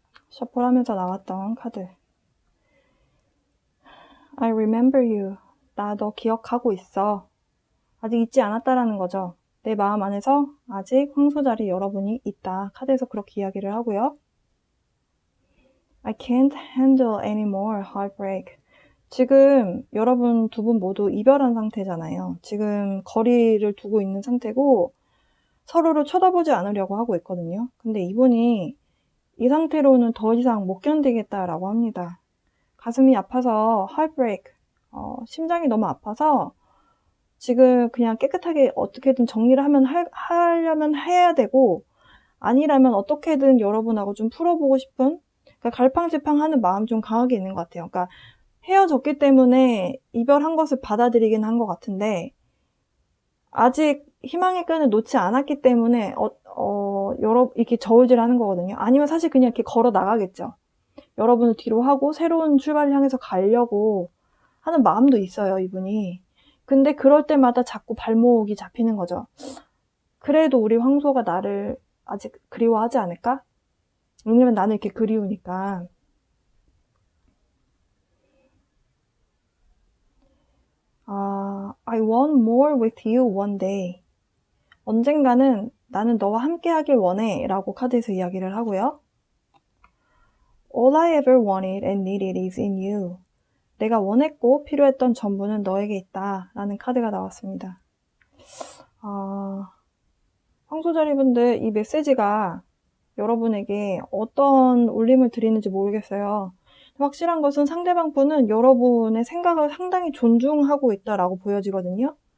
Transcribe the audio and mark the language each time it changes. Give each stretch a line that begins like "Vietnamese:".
Korean: 셔플하면서 나왔던 카드.
English: I remember you.
Korean: 나 너 기억하고 있어. 아직 잊지 않았다라는 거죠. 내 마음 안에서 아직 황소자리 여러분이 있다. 카드에서 그렇게 이야기를 하고요.
English: I can't handle any more heartbreak.
Korean: 지금 여러분 두 분 모두 이별한 상태잖아요. 지금 거리를 두고 있는 상태고 서로를 쳐다보지 않으려고 하고 있거든요. 근데 이분이 이 상태로는 더 이상 못 견디겠다라고 합니다. 가슴이 아파서 heartbreak, 심장이 너무 아파서 지금 그냥 깨끗하게 어떻게든 정리를 하려면 해야 되고 아니라면 어떻게든 여러분하고 좀 풀어보고 싶은 그러니까 갈팡질팡하는 마음 좀 강하게 있는 것 같아요. 그러니까 헤어졌기 때문에 이별한 것을 받아들이긴 한 것 같은데 아직 희망의 끈을 놓지 않았기 때문에 이렇게 저울질하는 거거든요. 아니면 사실 그냥 이렇게 걸어 나가겠죠. 여러분을 뒤로 하고 새로운 출발을 향해서 가려고 하는 마음도 있어요, 이분이. 근데 그럴 때마다 자꾸 발목이 잡히는 거죠. 그래도 우리 황소가 나를 아직 그리워하지 않을까? 왜냐면 나는 이렇게 그리우니까.
English: I want more with you one day.
Korean: 언젠가는 나는 너와 함께 하길 원해 라고 카드에서 이야기를 하고요.
English: All I ever wanted and needed is in you.
Korean: 내가 원했고 필요했던 전부는 너에게 있다 라는 카드가 나왔습니다. 황소자리분들 이 메시지가 여러분에게 어떤 울림을 드리는지 모르겠어요. 확실한 것은 상대방 분은 여러분의 생각을 상당히 존중하고 있다라고 보여지거든요.